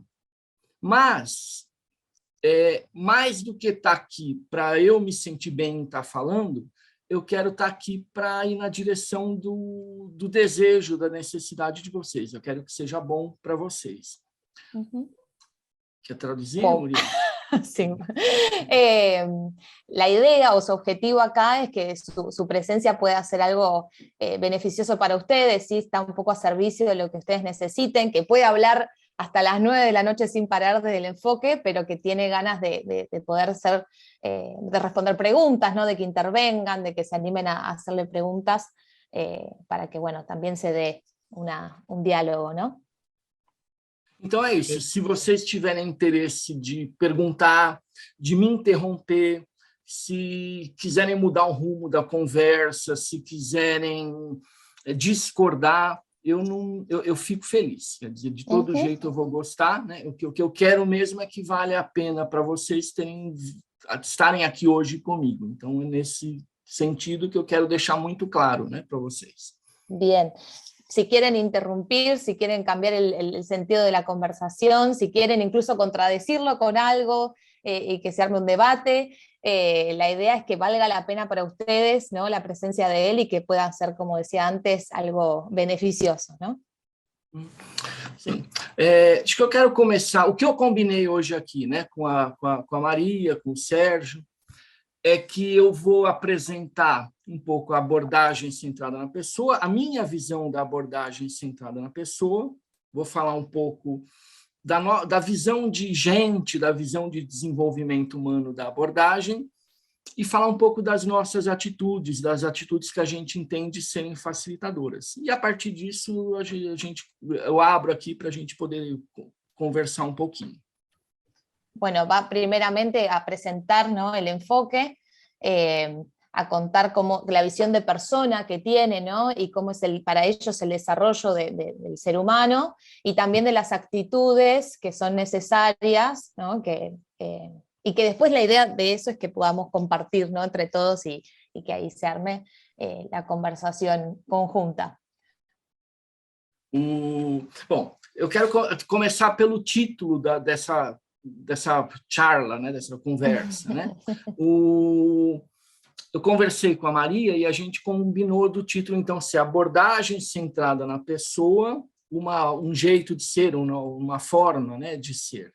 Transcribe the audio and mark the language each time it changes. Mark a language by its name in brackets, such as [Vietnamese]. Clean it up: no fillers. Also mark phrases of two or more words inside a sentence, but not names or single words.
[Portuguese] Mas, mais do que estar aqui para eu me sentir bem em estar falando, eu quero estar aqui para ir na direção do desejo, da necessidade de vocês. Eu quero que seja bom para vocês. ¿Quer traduzir, Muriel? [Spanish] Sí. La idea o su objetivo acá es que su presencia pueda ser algo beneficioso para ustedes, ¿sí? Está un poco a servicio de lo que ustedes necesiten, que puede hablar hasta las 9 de la noche sin parar desde el enfoque, pero que tiene ganas de poder de responder preguntas, ¿no? De que intervengan, de que se animen a hacerle preguntas, para que, bueno, también se dé un diálogo, ¿no? [Portuguese] Então é isso, se vocês tiverem interesse de perguntar, de me interromper, se quiserem mudar o rumo da conversa, se quiserem discordar, eu fico feliz. Quer dizer, de todo jeito eu vou gostar, né? O que eu quero mesmo é que vale a pena para vocês estarem aqui hoje comigo. Então é nesse sentido que eu quero deixar muito claro, né, para vocês. [Spanish] Bien. Si quieren interrumpir, si quieren cambiar el sentido de la conversación, si quieren incluso contradecirlo con algo y que se arme un debate, la idea es que valga la pena para ustedes, ¿no? La presencia de él, y que pueda ser, como decía antes, algo beneficioso, ¿no? [Portuguese] Sim. Acho que eu quero começar. O que eu combinei hoje aqui, né, com a Maria, com o Sérgio, é que eu vou apresentar um pouco a abordagem centrada na pessoa, a minha visão da abordagem centrada na pessoa, vou falar um pouco da visão de gente, da visão de desenvolvimento humano da abordagem, e falar um pouco das nossas atitudes, das atitudes que a gente entende serem facilitadoras. E, a partir disso, eu abro aqui para a gente poder conversar um pouquinho. [Spanish] Bueno, va primeramente a presentar, ¿no?, el enfoque, a contar cómo, la visión de persona que tiene, ¿no?, y cómo es para ellos el desarrollo del ser humano, y también de las actitudes que son necesarias, ¿no?, y que después la idea de eso es que podamos compartir, ¿no?, entre todos y que ahí se arme la conversación conjunta. [Portuguese] Bom, eu quero começar pelo título dessa charla, né, dessa conversa, né? Eu conversei com a Maria e a gente combinou do título, então, ser abordagem centrada na pessoa, um jeito de ser, uma forma, né, de ser.